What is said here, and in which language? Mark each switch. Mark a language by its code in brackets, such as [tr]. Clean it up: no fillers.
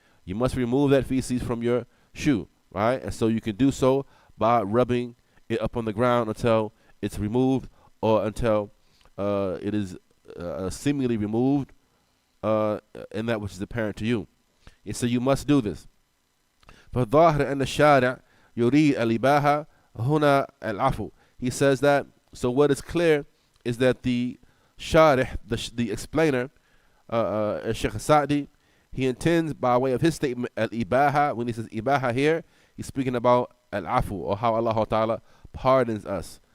[en] You must remove that feces from your shoe, right? And so you can do so by rubbing it up on the ground until it's removed, or until it is seemingly removed, and that which is apparent to you. And so you must do this. [ar] فالظاهر أن الشارع يريد الإباحة هنا العفو. [en] He says that, so what is clear is that the sharih, the explainer, Sheikh Sa'di, he intends by way of his statement al-ibaha. When he says ibaha here, he's speaking about al-afu, or how Allah Ta'ala pardons us.